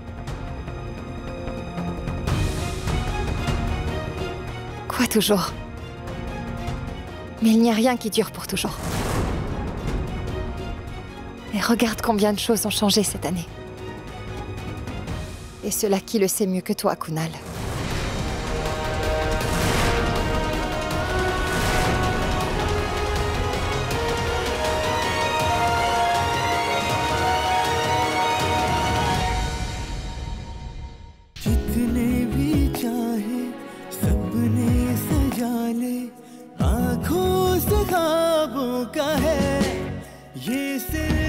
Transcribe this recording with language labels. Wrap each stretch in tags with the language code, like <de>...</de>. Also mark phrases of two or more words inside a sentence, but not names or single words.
<fr>Quoi toujours? Mais il n'y a rien qui dure pour toujours. Et regarde combien de choses ont changé cette année. Et cela qui le sait mieux que toi, Kunal.</fr> <hi>जितने भी चाहे सबने सजा ले आँखों से ख्वाबों का है ये</hi>